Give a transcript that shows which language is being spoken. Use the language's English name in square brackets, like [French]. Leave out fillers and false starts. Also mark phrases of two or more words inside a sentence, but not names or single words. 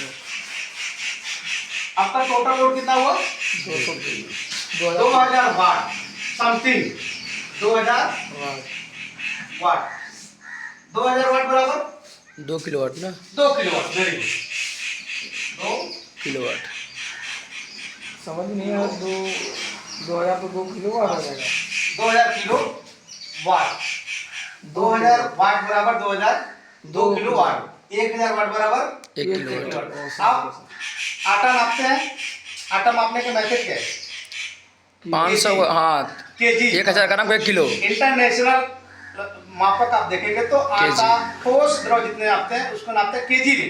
[Hindi] आपका टोटल लोड कितना हुआ 2000 वाट समथिंग 2000 वाट 2000 वाट बराबर 2 किलोवाट ना। 2 किलोवाट। [English] very good [Hindi] 2 किलोवाट। समझ नहीं आया 2000 तो 2 किलो वाट हो जाएगा। 2000 किलो वाट 2000 वाट बराबर 2 किलो वाट। 1000 वाट बराबर 1 किलोवाट। अब आटा नापते हैं। आटा मापने के मेथड क्या है 500 हाँ केजी 1000 का नाम 1 किलो। इंटरनेशनल मापक आप देखेंगे तो आटा ठोस द्रव जितने नापते हैं उसको नापते हैं केजी में।